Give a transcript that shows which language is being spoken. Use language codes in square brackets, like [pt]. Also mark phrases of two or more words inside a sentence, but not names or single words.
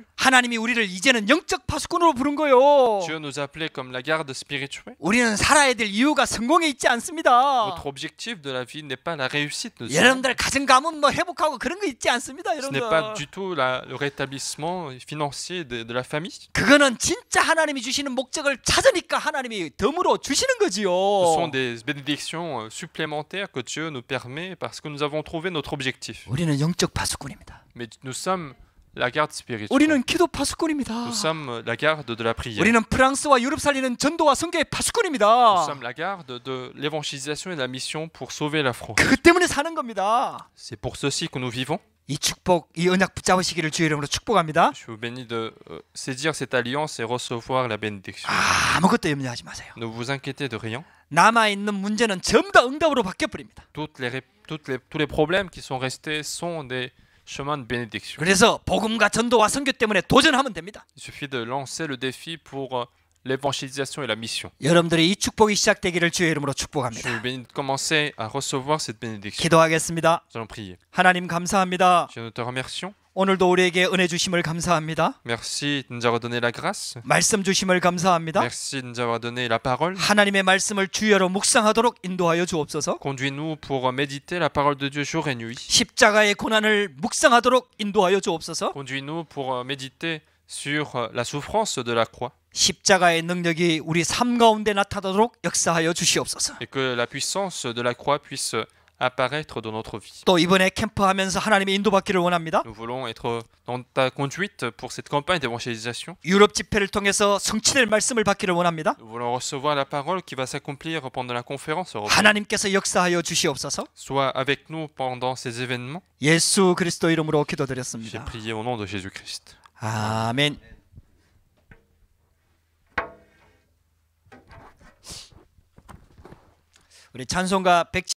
[ko] 하나님이 우리를 이제는 영적 파수꾼으로 부른 거예요. [fr] Dieu nous a appelés comme la garde spirituelle. [ko] 우리는 살아야 될 이유가 성공에 있지 않습니다. [fr] Notre objectif de la vie n'est pas la réussite de Dieu. [ko] 여러분들 가정 가문 뭐 회복하고 그런 거 있지 않습니다, [fr] Ce n'est pas [ko] 여러분들. [fr] du tout le rétablissement financier de la famille. [ko] 그거는 진짜 하나님이 주시는 목적을 찾으니까 하나님이 덤으로 주시는 [fr] Ce sont [ko] 거지요. [fr] des bénédictions supplémentaires que Dieu nous permet parce que nous avons trouvé notre objectif. [ko] 우리는 영적 파수꾼입니다. [fr] Mais nous sommes la garde spirituelle. [ko] 우리는 기도 파수꾼입니다. [fr] Nous sommes la garde de la prière. [ko] 우리는 프랑스와 유럽 살리는 전도와 선교의 [fr] Nous [ko] 파수꾼입니다. [fr] sommes la garde de l'évangélisation et de la mission pour sauver la France. [ko] 그것 때문에 사는 겁니다. [fr] C'est pour ceci que nous vivons. [ko] 이 축복, 이 언약 붙잡으시기를 주의 이름으로 축복합니다. [fr] Je vous bénis de saisir cette alliance et recevoir la bénédiction. [ko] 아무것도 염려하지 마세요. [fr] Ne vous inquiétez de rien. [ko] 남아있는 문제는 전부 다 응답으로 바뀌어버립니다. [fr] Tous les problèmes qui sont restés sont des chemins de bénédiction. [ko] 그래서 복음과 전도와 선교 때문에 도전하면 됩니다. [fr] Il suffit de lancer le défi pour l'évangélisation et la mission. [ko] 여러분들의 이 축복이 시작되기를 주의 이름으로 [fr] Je [ko] 축복합니다. [fr] vous bénis de commencer à recevoir cette bénédiction. [ko] 기도하겠습니다. [fr] Nous allons prier. [ko] 하나님 감사합니다. [fr] Dieu, nous te remercions. [ko] 오늘도 우리에게 은혜 주심을 감사합니다. [fr] Merci de nous avoir donné la grâce. [ko] 말씀 주심을 감사합니다. [fr] Merci de nous avoir donné la parole. [ko] 하나님의 말씀을 주여로 묵상하도록 인도하여 주옵소서. [fr] Conduis-nous pour méditer la parole de Dieu jour et nuit. [ko] 십자가의 고난을 묵상하도록 인도하여 주옵소서. [fr] Conduis-nous pour méditer sur la souffrance de la croix [ko] 십자가의 능력이 우리 삶 가운데 나타나도록 역사하여 주시옵소서. [fr] et que la puissance de la croix puisse apparaître dans notre vie. [ko] 또 이번에 캠프하면서 하나님의 인도받기를 원합니다. [fr] Nous voulons être dans ta conduite pour cette campagne d'évangélisation. [ko] 유럽 집회를 통해서 성취될 말씀을 받기를 원합니다. [fr] Nous voulons recevoir la parole qui va s'accomplir pendant la conférence européenne. [ko] 하나님께서 역사하여 주시옵소서. [fr] Sois avec nous pendant ces événements. [ko] 예수 그리스도 이름으로 [fr] J'ai [ko] 기도드렸습니다. [fr] prié au nom de Jésus-Christ. [ko] 아멘. 우리 찬송가 100